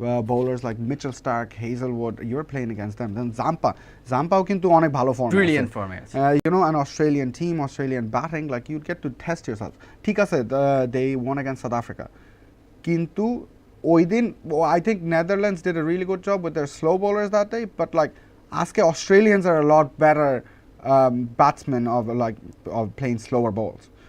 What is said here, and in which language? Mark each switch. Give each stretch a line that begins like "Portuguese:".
English: Bowlers like Mitchell Starc, Hazelwood, you're playing against them.
Bangla: Then Zampao কিন্তু অনেক ভালো ফর্মে আছে,
English: brilliant form আছে। You know, an Australian team, Australian batting, like you'd get to test yourself.
Bangla: ঠিক আছে,
English: they won against South Africa,
Bangla: কিন্তু ওই দিন
English: I think Netherlands did a really good job with their slow bowlers that day, but like
Bangla: আজকে
English: Australians are a lot better batsmen of playing slower balls.